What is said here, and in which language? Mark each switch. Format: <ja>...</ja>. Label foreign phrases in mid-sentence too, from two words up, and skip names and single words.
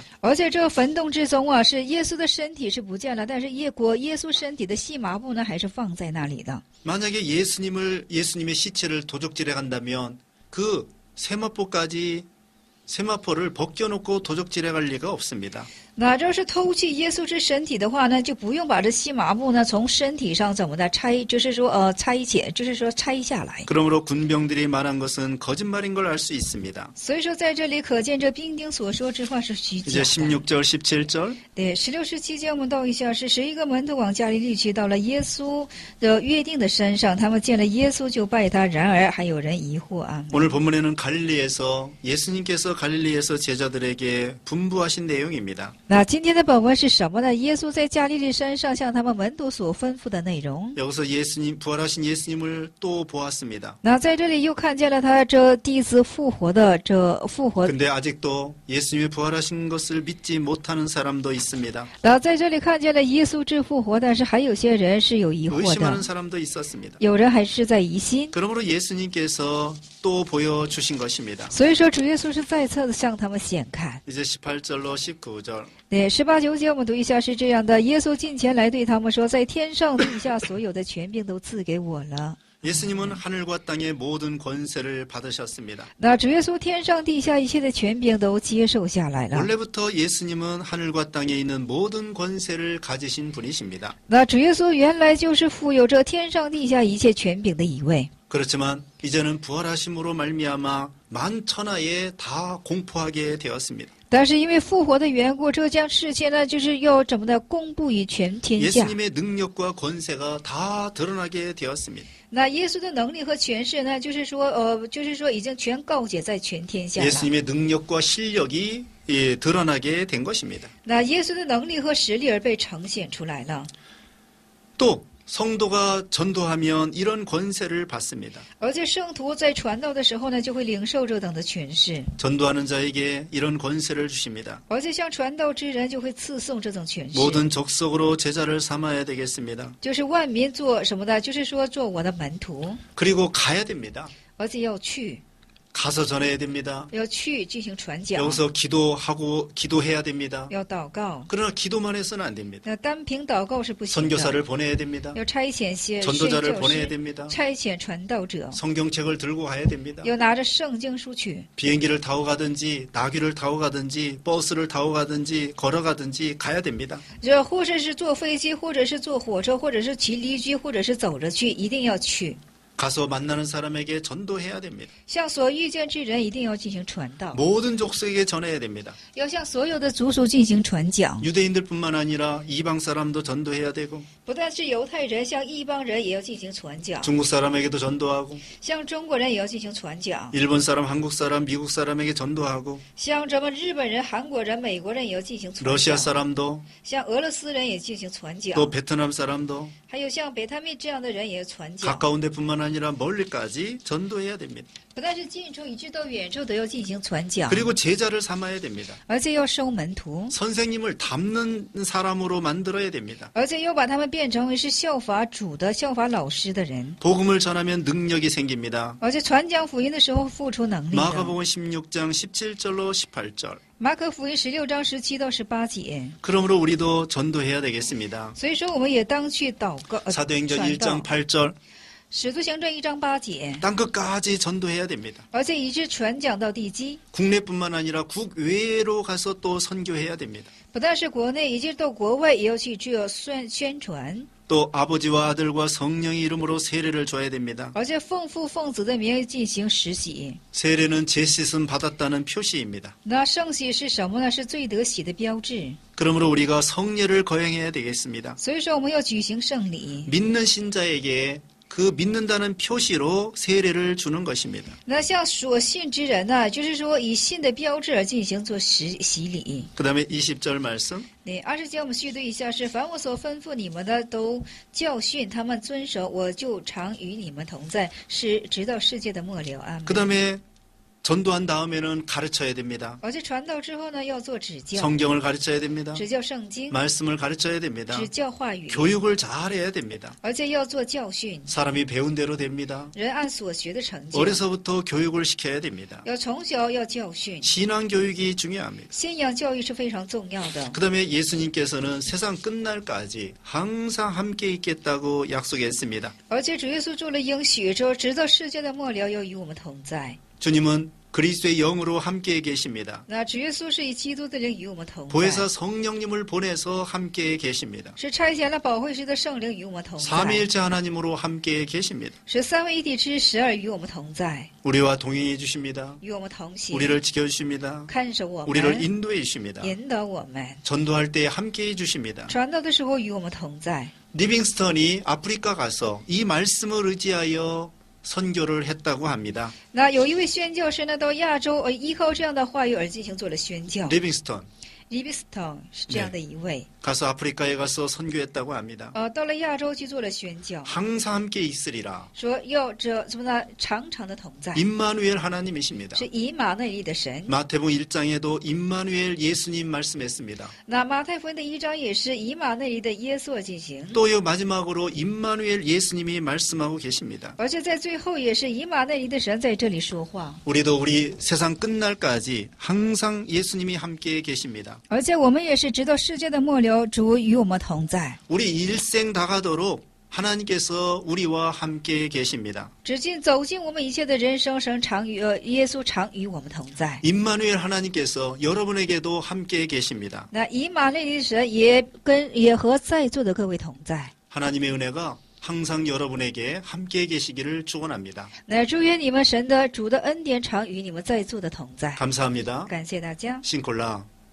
<zh>而且这个坟洞之中啊，是耶稣的身体是不见了，但是耶稣身体的细麻布呢，还是放在那里的。</zh> <ko>만약에 예수님의 시체를 도적질해 간다면 그 세마포를 벗겨놓고 도적질해 갈 리가 없습니다.</ko> <zh>那要是偷去耶稣之身体的话呢，就不用把这细麻布呢从身体上怎么的拆，就是说拆下来。</zh> <ko>그러므로 군병들이 말한 것은 거짓말인 걸 알 수 있습니다.</ko> <zh>所以说在这里可见这兵丁所说之话是虚假</zh> <ko>이제</ko> <zh>的。</zh> <ko>16절, 17절.</ko> <zh>对，16、17节我们到一下是11个门徒往加利利去，到了耶稣的约定的山上，他们见了耶稣就拜他，然而还有人疑惑啊。</zh> <ko>오늘 본문에는 갈릴리에서 예수님께서 갈릴리에서 제자들에게 분부하신 내용입니다.</ko> <zh>那今天的本文是什么呢？耶稣在加利利山上向他们门徒所吩咐的内容。</zh> <ko>여기서 예수님, 부활하신 예수님을 또 보았습니다.</ko> <zh>那在这里又看见了他这第一次复活的复活。</zh> <ko>근데 아직도 예수님의 부활하신 것을 믿지 못하는 사람도 있습니다.</ko> <zh>那在这里看见了耶稣之复活，但是还有些人是有疑惑</zh> <ko>의심하는</ko> <zh>的，</zh> <ko>사람도 있었습니다.</ko> <zh>有人还是在疑心。</zh> <ko>그러므로 예수님께서 또 보여주신 것입니다.</ko> <zh>所以说，主耶稣是再次的向他们显看。</zh> <ko>이제 18절로 19절.</ko> <zh>对，18、19节我们读一下是这样的：耶稣近前来对他们说，在天上地下所有的权柄都赐给我了。</zh> <ko>예수님은 하늘과 땅의 모든 권세를 받으셨습니다.</ko> <zh>那主耶稣天上地下一切的权柄都接受下来了。</zh> <ko>원래부터 예수님은 하늘과 땅에 있는 모든 권세를 가지신 분이십니다.</ko> <zh>那主耶稣原来就是富有着天上地下一切权柄的一位。</zh> <ko>그렇지만 이제는 부활하심으로 말미암아 만천하에 다 공포하게 되었습니다.</ko> <zh>但是因为复活的缘故，这将事情呢，就是要怎么的公布于全天下。</zh> <ko>예수님의 능력과 권세가 다 드러나게 되었습니다.</ko> <zh>那耶稣的能力和权势呢，就是说已经全告解在全天下了。</zh> <ko>예수님의 능력과 실력이 드러나게 된 것입니다.</ko> <zh>那耶稣的能力和实力而被呈现出来了。</zh> <ko>또 성도가 전도하면 이런 권세를 받습니다.</ko> <zh>而且圣徒在传道的时候呢，就会领受这等的权势，</zh> <ko>전도하는 자에게 이런 권세를 주십니다.</ko> <zh>而且向传道之人就会赐送这种权势，</zh> <ko>모든 족속으로 제자를 삼아야 되겠습니다.</ko> <zh>就是万民做什么呢？就是说做我的门徒，</zh> <ko>그리고 가야 됩니다.</ko> <zh>而且要去，</zh> <ko>가서 전해야 됩니다.</ko> <zh>要去进行传讲，</zh> <ko>여기서 기도해야 됩니다.</ko> <zh>要祷告。</zh> <ko>그러나 기도만 해서는 안 됩니다.</ko> <zh>那单凭祷告是不行的，</zh> <ko>선교사를 보내야 됩니다.</ko> <zh>要差遣些宣</zh> <ko>전도자를</ko> <zh>教</zh> <ko>보내야</ko> <zh>师，</zh> <ko>됩니다.</ko> <zh>差遣传道者，</zh> <ko>성경책을 들고 가야 됩니다.</ko> <zh>要拿着圣经书去。</zh> <ko>비행기를 타고 가든지 나귀를 타고 가든지 버스를 타고 가든지 걸어가든지 가야 됩니다.</ko> <zh>这或者是坐飞机，或者是坐火车，或者是骑驴驹，或者是走着去，一定要去。</zh> <ko>가서 만나는 사람에게 전도해야 됩니다.</ko> <zh>向所遇见之人一定要进行传道，</zh> <ko>모든 족속에게 전해야 됩니다.</ko> <zh>要向所有的族属进行传讲。</zh> <ko>유대인들뿐만 아니라 이방 사람도 전도해야 되고</ko> <zh>不但是犹太人，向异邦人也要进行传讲，</zh> <ko>중국 사람에게도 전도하고</ko> <zh>向中国人也要进行传讲，</zh> <ko>일본 사람, 한국 사람, 미국 사람에게 전도하고</ko> <zh>向咱们日本人、韩国人、美国人也要进行传</zh> <ko>러시아</ko> <zh>讲，</zh> <ko>사람도</ko> <zh>向俄罗斯人也进行传讲，</zh> <ko>또 베트남 사람도</ko> <zh>还有像北太密这样的人也要传讲。</zh> <ko>가까운 데뿐만 아니라 멀리까지 전도해야 됩니다.</ko> <zh>不但是近处，一直到远处都要进行传讲，</zh> <ko>그리고 제자를 삼아야 됩니다.</ko> <zh>而且要收门徒，</zh> <ko>선생님을 닮는 사람으로 만들어야 됩니다.</ko> <zh>而且要把他们变成为是效法主的、效法老师的人，</zh> <ko>복음을 전하면 능력이 생깁니다.</ko> <zh>而且传讲福音的时候付出能力的。</zh> <ko>마가복음 16장 17절로 18절.</ko> <zh>马可福音16章17到18节。</zh> <ko>그러므로 우리도 전도해야 되겠습니다.</ko> <zh>所以说，我们也当去祷告、</zh> <ko>사도행전</ko> <zh>传</zh> <ko>1장</ko> <zh>道。</zh> <ko>8절.</ko> <zh>使徒行传1章8节，</zh> <ko>땅끝까지 전도해야 됩니다.</ko> <zh>而且一直传讲到地基，</zh> <ko>국내뿐만 아니라 국외로 가서 또 선교해야 됩니다.</ko> <zh>不但是国内，一直到国外也要去这宣传，</zh> <ko>또 아버지와 아들과 성령의 이름으로 세례를 줘야 됩니다.</ko> <zh>而且奉父奉子的名进行实洗。</zh> <ko>세례는 죄씻음 받았다는 표시입니다.</ko> <zh>那圣洗是什么呢？是罪得洗的标志。</zh> <ko>그러므로 우리가 성례를 거행해야 되겠습니다.</ko> <zh>所以说，我们要举行圣礼。</zh> <ko>믿는 신자에게 그 믿는다는 표시로 세례를 주는 것입니다.</ko> <zh>那像所信之人呢，就是说以信的标志而进行做洗礼。</zh> <ko>그 다음에 20절 말씀.</ko> <zh>对，20节我们续读一下是：凡我所吩咐你们的，都教训他们遵守，我就常与你们同在，是直到世界的末了。阿</zh> <ko>그</ko> <zh>门。</zh> <ko>다음에 전도한 다음에는 가르쳐야 됩니다.</ko> <zh>而且传道之后呢，要做指教，</zh> <ko>성경을 가르쳐야 됩니다.</ko> <zh>指教圣经，</zh> <ko>말씀을 가르쳐야 됩니다.</ko> <zh>指教话语，</zh> <ko>교육을 잘해야 됩니다.</ko> <zh>而且要做教训，</zh> <ko>사람이 배운 대로 됩니다.</ko> <zh>人按所学的成就，</zh> <ko>어려서부터 교육을 시켜야 됩니다.</ko> <zh>要从小要教训。</zh> <ko>신앙 교육이 중요합니다.</ko> <zh>信仰教育是非常重要的。</zh> <ko>그 다음에 예수님께서는 세상 끝날까지 항상 함께 있겠다고 약속했습니다.</ko> <zh>而且主耶稣做了应许，说直到世界的末了要与我们同在。</zh> <ko>주님은 그리스도의 영으로 함께 계십니다.</ko> <zh>那主耶稣是以基督的灵与我们同在，</zh> <ko>보혜사 성령님을 보내서 함께 계십니다.</ko> <zh>是差遣了保惠师的圣灵与我们同在，</zh> <ko>삼위일체 하나님으로 함께 계십니다.</ko> <zh>是三位一体之12与我们同在，</zh> <ko>우리와 동행해 주십니다.</ko> <zh>与我们同行，</zh> <ko>우리를 지켜주십니다.</ko> <zh>看守我</zh> <ko>우리를</ko> <zh>们，</zh> <ko>인도해 주십니다.</ko> <zh>引导我们，</zh> <ko>전도할 때 함께 해 주십니다.</ko> <zh>传道的时候与我们同在。</zh> <ko>리빙스턴이 아프리카 가서 이 말씀을 의지하여 선교를 했다고 합니다.</ko> <zh>那有一位宣教士呢，到亚洲，依靠这样的话语而进行做了宣教。</zh> <ko>리빙스턴</ko> <zh>Livingstone 是这样的一位，</zh> <ko>가서 아프리카에 가서 선교했다고 합니다.</ko> <zh>到了亚洲去做了宣教，</zh> <ko>항상 함께 있으리라.</ko> <zh>说要这什么呢？常常的同在，</zh> <ko>임마누엘 하나님이십니다.</ko> <zh>是以马内利的神。</zh> <ko>마태복음 1장에도 임마누엘 예수님 말씀했습니다.</ko> <zh>那马太福音的1章也是以马内利的耶稣而进行，</zh> <ko>또요 마지막으로 임마누엘 예수님이 말씀하고 계십니다.</ko> <zh>而且在最后也是以马内利的神在这里说话。</zh> <ko>우리도 우리 세상 끝날까지 항상 예수님이 함께 계십니다.</ko> <zh>而且我们也是直到世界的末了，主与我们同在。</zh> <ko>우리 일생 다가도록 하나님께서 우리와 함께 계십니다.</ko> <zh>直进走进我们一切的人生，神常与耶稣常与我们同在。</zh> <ko>임마누엘 하나님께서 여러분에게도 함께 계십니다.</ko> <zh>那以马内利的神也和在座的各位同在。</zh> <ko>하나님의 은혜가 항상 여러분에게 함께 계시기를 축원합니다.</ko> <zh>那祝愿你们神的主的恩典常与你们在座的同在。</zh> <ko>감사합니다.</ko> <zh>感谢大家。 싱콜라</zh>